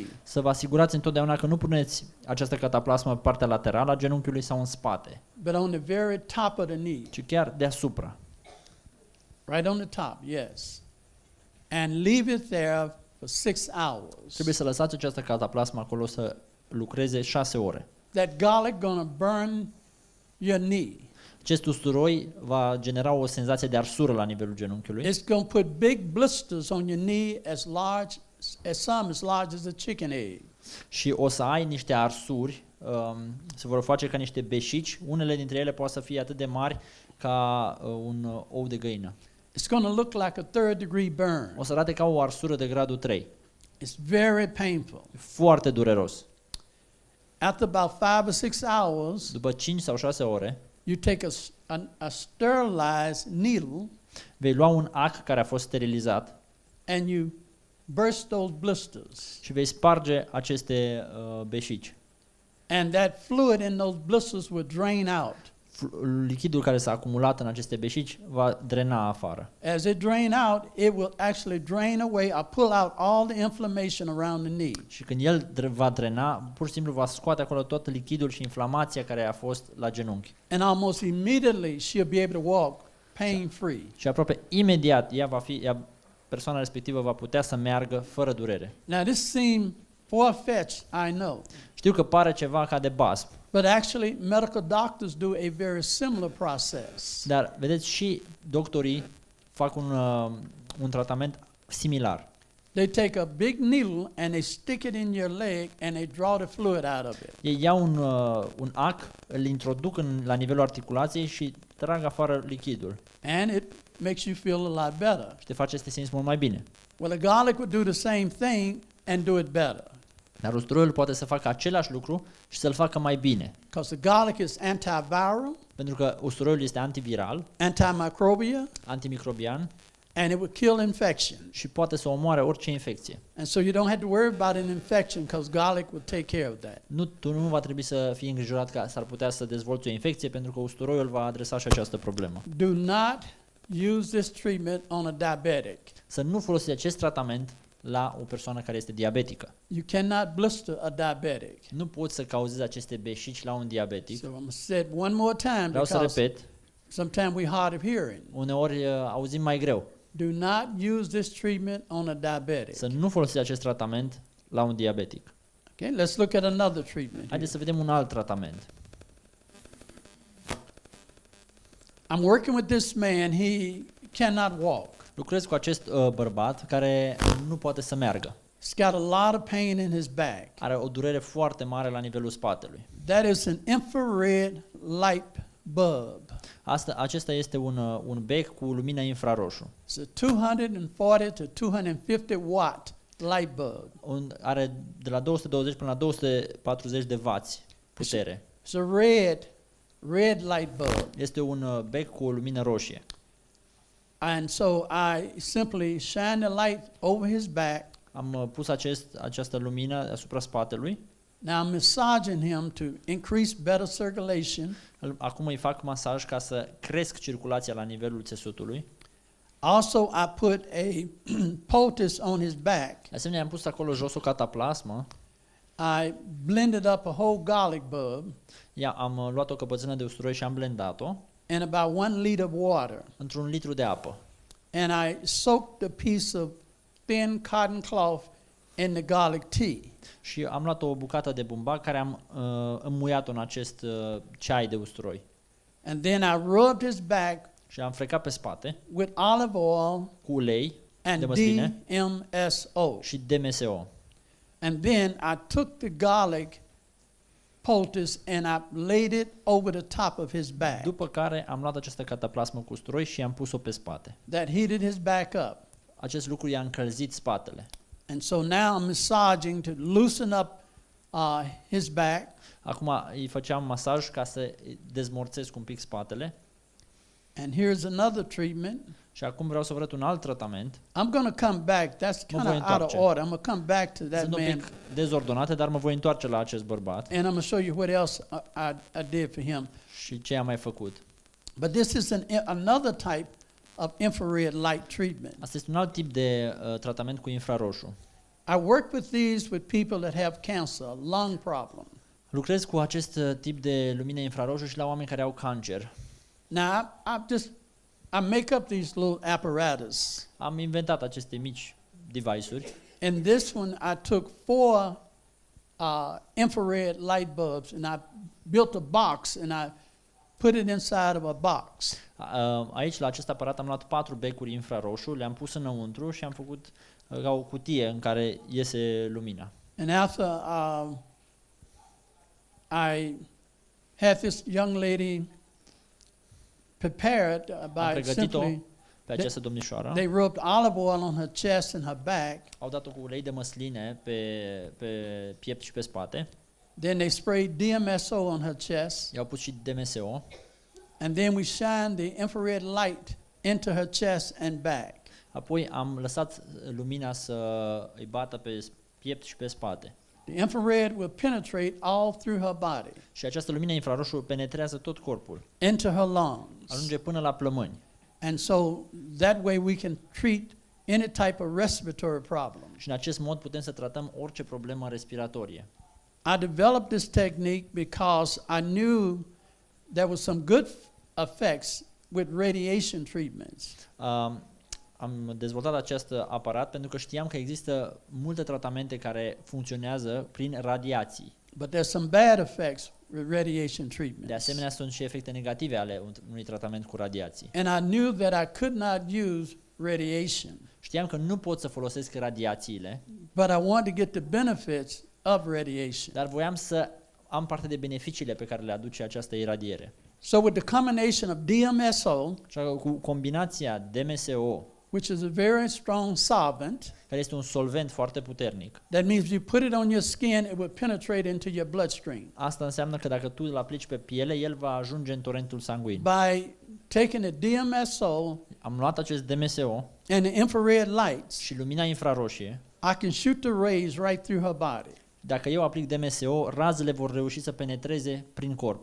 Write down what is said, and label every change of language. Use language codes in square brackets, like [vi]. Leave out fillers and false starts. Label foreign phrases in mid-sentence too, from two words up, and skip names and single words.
[ro] Să vă asigurați întotdeauna că nu puneți această cataplasmă pe partea laterală a genunchiului sau în spate, [en] But on the very top of the knee. [ro] ci chiar deasupra. [en] Right on the top, yes. And leave it there for 6 hours. [ro] Trebuie să lăsați această cataplasmă acolo să lucreze 6 ore. [en] That garlic gonna burn your knee. [ro] Acest usturoi va genera o senzație de arsură la nivelul genunchiului. [en] It's going to put big blisters on your knee as large as a chicken egg. [ro] Și o să ai niște arsuri, se vor face ca niște beșici, unele dintre ele poate să fie atât de mari ca un ou de găină. [en] It's going to look like a 3rd degree burn. [ro] O să arate ca o arsură de gradul 3. [en] It's very painful. [ro] Foarte dureros. [en] After about 5 or 6 hours, [ro] După 5 sau 6 ore, [en] you take a sterilized needle [ro] vei lua un ac care a fost sterilizat [en] and you burst those blisters. [ro] și vei sparge aceste beșici. [en] And that fluid in those blisters will drain out. [ro] Lichidul care s-a acumulat în aceste beșici va drena afară. [en] As it drain out, it will actually drain away or pull out all the inflammation around the knee. [ro] Și când el va drena, pur și simplu va scoate acolo tot lichidul și inflamația care a fost la genunchi. [en] And almost immediately she'll be able to walk pain-free. [ro] Și aproape imediat persoana respectivă va putea să meargă fără durere. [en] Now this seems far-fetched, I know. [ro] Știu că pare ceva ca de basm, [en] But actually, medical doctors do a very similar process. [ro] dar vedeți și doctorii fac un tratament similar. [en] They take a big needle and they stick it in your leg and they draw the fluid out of it. [ro] Ei iau un ac, îl introduc la nivelul articulației și trag afară lichidul. [en] And it makes you feel a lot better. [ro] Și te face să te simți mult mai bine. [en] Well, the garlic would do the same thing and do it better. [ro] Dar usturoiul poate să facă același lucru și să-l facă mai bine. [en] Because the garlic is antiviral, [ro] Pentru că usturoiul este antiviral, [en] antimicrobial, [ro] antimicrobian [en] and it would kill infection. [ro] și poate să omoare orice infecție. [en] And so you don't have to worry about an infection because garlic will take care of that. [ro] Tu nu va trebui să fii îngrijorat că s-ar putea să dezvolți o infecție pentru că usturoiul va adresa și această problemă. [en] Do not use this treatment on a diabetic. [ro] Să nu folosiți acest tratament la o persoană care este diabetică. [en] You cannot blister a diabetic. [ro] Nu poți să cauzezi aceste beșici la un diabetic. [en] So I'm going to say it one more time [ro] Vreau să [en] because [ro] repet, [en] sometimes we're hard of hearing. [ro] uneori auzim mai greu. [en] Do not use this treatment on a diabetic. [ro] Să nu folosiți acest tratament la un diabetic. [en] Okay, let's look at another treatment. Here. [ro] Haideți să vedem un alt tratament. [en] I'm working with this man. He cannot walk. [ro] Lucrez cu acest bărbat care nu poate să meargă. [en] He's got a lot of pain in his back. [ro] Are o durere foarte mare la nivelul spatelui. [en] That is an infrared light bulb. [ro] Acesta este un bec cu lumină infraroșu. [en] It's a 240 to 250 watt light bulb. [ro] Are de la 220 până la 240 de wați putere. [en] It's a red light bulb. [ro] Este un bec cu o lumină roșie. [en] And so I simply shine the light over his back. [ro] Am pus această lumină asupra spatelui. [en] Now I'm massaging him to increase better circulation. [ro] Acum îi fac masaj ca să cresc circulația la nivelul țesutului. [en] Also, I put a poultice on his back. [ro] De asemenea, am pus acolo jos o cataplasmă. [en] I blended up a whole garlic bulb [ro] Am luat o căpățână de usturoi și am blendat-o [en] in about 1 liter of water. [ro] într-un litru de apă. [en] And I soaked a piece of thin cotton cloth in the garlic tea. [ro] Și am luat o bucată de bumbac care am înmuiat-o în acest ceai de usturoi. [en] And then I rubbed his back [ro] Și am frecat pe spate [en] with olive oil [ro] cu ulei de [en] and [ro] măsline [en] DMSO. [ro] și DMSO. [en] And then I took the garlic poultice and I laid it over the top of his back. [ro] După care am luat această cataplasmă cu usturoi și am pus-o pe spate. [en] That heated his back up. [ro] Acest lucru i-a încălzit spatele. [en] And so now I'm massaging to loosen up his back. [ro] Acum îi făceam masaj ca să dezmorțesc un pic spatele. [en] And here's another treatment. [ro] Și acum vreau să vă arăt un alt tratament. [en] I'm going to come back. That's kind [ro] voi [en] of out of [ro] întoarce. [en] order. I'm going to come back to that [ro] Sunt un [en] man. [ro] pic dezordonate, dar mă voi întoarce la acest bărbat [en] And I'm going to show you what else I did for him. [ro] și ce am mai făcut. [en] But this is another type of infrared light treatment. [ro] Asta este un alt tip de tratament cu infraroșu. [en] I work with these with people that have cancer, lung problem. [ro] Lucrez cu acest tip de lumină infraroșu și la oameni care au cancer. [en] Now, I make up these little apparatus. [ro] Am inventat aceste mici device-uri. [en] In this one, I took 4 infrared light bulbs and I built a box and I put it inside of a box. [ro] Aici, la acest aparat, am luat 4 becuri infraroșu, le-am pus înăuntru și am făcut ca o cutie în care iese lumina. [en] And after I had this young lady prepared [ro] Am [en] by [ro] pregătit-o [en] simply, [ro] pe această domnișoară. [en] they rubbed olive oil on her chest and her back. [ro] Au dat-o cu ulei de măsline pe piept și pe spate. [en] Then they sprayed DMSO on her chest. [ro] I-au pus și DMSO. [en] And then we shined the infrared light into her chest and back. [ro] Apoi am lăsat lumina să îi bată pe piept și pe spate. [en] The infrared will penetrate all through her body, [ro] Și această lumină infraroșu penetrează tot corpul. [en] into her lungs. [ro] Ajunge până la plămâni. [en] And so that way we can treat any type of respiratory problem. [ro] Și în acest mod putem să tratăm orice problemă respiratorie. [en] I developed this technique because I knew there was some good effects with radiation treatments. [ro] Am dezvoltat acest aparat pentru că știam că există multe tratamente care funcționează prin radiații. [en] But there's some bad effects with radiation [ro] De [en] treatments. [ro] asemenea, sunt și efecte negative ale unui tratament cu radiații. [en] And I knew that I could not use radiation. [ro] Știam că nu pot să folosesc radiațiile, [en] But I want to get the benefits of radiation. [ro] dar voiam să am parte de beneficiile pe care le aduce această iradiere. [en] So with the combination of DMSO, [ro] Așa că cu combinația DMSO, [en] which is a very strong solvent, [ro] care este un solvent foarte puternic, [en] that means you put it on your skin, it will penetrate into your bloodstream. [ro] asta înseamnă că dacă tu îl aplici pe piele, el va ajunge în torentul sanguin. [en] By taking the DMSO [ro] Am luat acest DMSO [en] and the infrared lights, [ro] și lumina infraroșie. [en] I can shoot the rays right through her body [ro] Dacă eu aplic DMSO, razele vor reuși să penetreze prin corp.